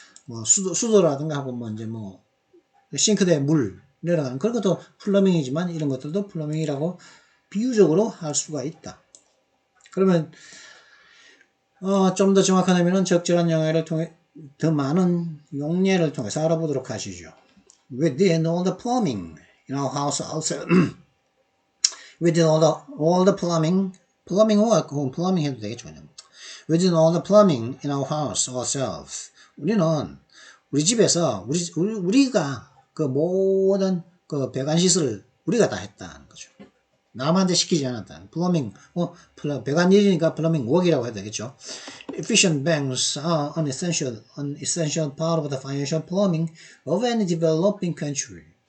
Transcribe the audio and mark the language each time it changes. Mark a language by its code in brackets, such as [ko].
[ko] 뭐 수도라든가 하고 뭐 이제 뭐 싱크대에 물 내려가는 그런 것도 플러밍이지만 이런 것들도 플러밍이라고 비유적으로 할 수가 있다. 그러면 좀 더 정확한 의미는 적절한 영어를 통해 더 많은 용례를 통해서 알아보도록 하시죠. [en] We did all the plumbing in our house also. We did all the plumbing [ko] 혹은 [en] plumbing [ko] 해도 되겠죠. [en] We did all the plumbing in our house ourselves. [ko] 우리는 우리 집에서 우리가 그 모든 그 배관 시설을 우리가 다 했다는 거죠. 남한테 시키지 않았다. 플러밍, 배관 일이니까 플러밍 웍이라고 해도 되겠죠. [en] Efficient banks are an essential part of the financial plumbing of any developing country.